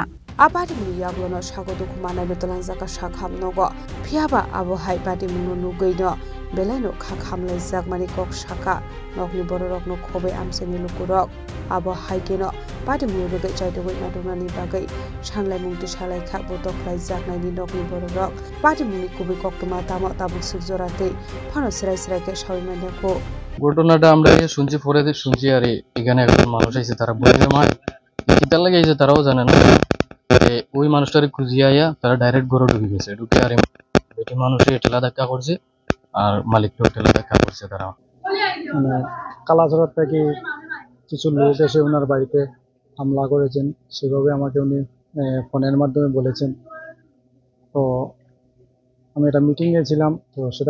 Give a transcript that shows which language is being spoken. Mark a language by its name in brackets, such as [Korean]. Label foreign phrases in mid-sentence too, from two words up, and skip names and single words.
[Kok Borok] Apatimung yaglono shagodu kumana betulanzaka shakhamnogo phiaba abohai patimung nugoino belaino khakhamlai jakmani kok shaka nokni bororokno khobai amsani lukurok abo haikeno patimung rogai chaitogoi nadunani bagai sanglai mungti salai kha butok laijaknaini nokni bororok patimungni kubi koktoma tamo tabuk sukjorate phano sirai sirai ke sawimandako [Bangla] ঘটনাটা আমরা শুনছি পরে শুনছি আর এখানে একজন মানুষ আছে তারা বলে মায় কিতার লাগে এসে তারাও জানে না ওই মানুষটারে খুঁজিয়ে আইয়া তারা ডাইরেক্ট ঘরে ঢুকে গেছে ঢুকে আর বেটি মানুষের ঠেলা ধাক্কা করছে আর মালিককেও ঠেলা ধাক্কা করছে তারা মানে কালাঝড় থেকে কিছু লোক এসে ওনার বাড়িতে হামলা করেছেন সেভাবে আমাকে উনি ফোনের মাধ্যমে বলেছেন তো আমি একটা মিটিংয়ে ছিলাম তো সেটা